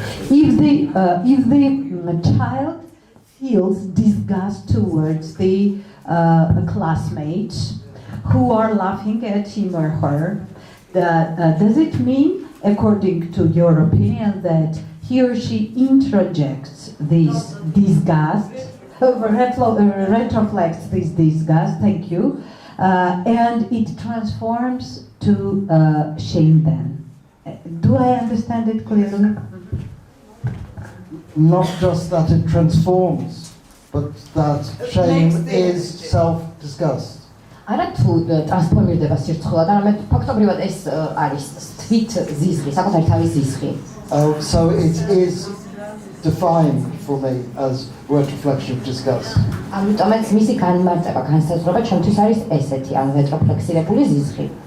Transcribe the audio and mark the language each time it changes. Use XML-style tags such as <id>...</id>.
<en>If the child feels disgust towards the classmates who are laughing at him or her, does it mean, according to your opinion, that he or she introjects this disgust, retroflects this disgust, thank you, and it transforms to shame then? Do I understand it clearly? Not just that it transforms, but that shame is self-disgust.</en> <ka>არა თუ ტრანსფორმირდება სირცხვილად, არამედ ფაქტობრივად ეს არის თვით ზიზღი, საკუთარი თავის ზიზღი.</ka> <en>So it is defined for me as retroflexive disgust.</en> <ka>ამიტომაც მისი განმარტება, განსაზღვრება ჩემთვის არის ესეთი, ანუ რეტროფლექსირებული ზიზღი.</ka>